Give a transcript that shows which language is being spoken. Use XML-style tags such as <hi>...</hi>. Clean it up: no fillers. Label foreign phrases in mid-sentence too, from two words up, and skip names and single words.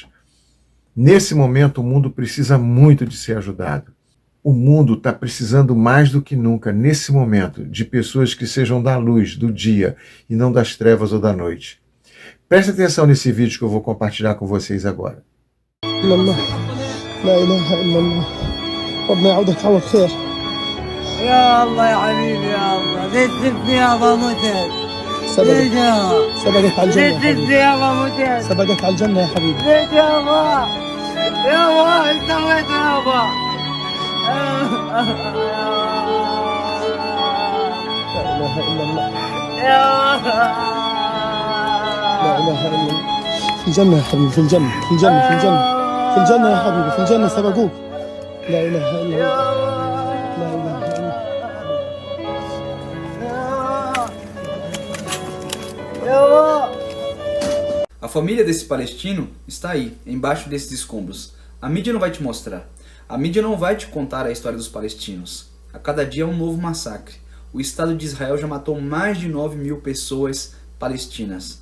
<pt>Nesse momento, o mundo precisa muito de ser ajudado. O mundo está precisando mais do que nunca, nesse momento, de pessoas que sejam da luz, do dia, e não das trevas ou da noite. Preste atenção nesse vídeo que eu vou compartilhar com vocês agora.</pt> <ar>لا إله إلا الله ربنا يعودك على الخير. يا الله يا حبيبي يا الله زيت زبني يا ابو متعب سبقك على الجنة يا حبيبي. سبقك على الجنة يا حبيبي. لا إله إلا الله. لا إله إلا الله. في الجنة يا حبيبي، في الجنة، في الجنة، في الجنة، في الجنة يا حبيبي، في الجنة سبقوك. لا إله إلا الله. لا إله إلا الله.</ar> <pt>A família desse palestino está aí, embaixo desses escombros. A mídia não vai te mostrar. A mídia não vai te contar a história dos palestinos. A cada dia é um novo massacre. O Estado de Israel já matou mais de 9.000 pessoas palestinas.</pt>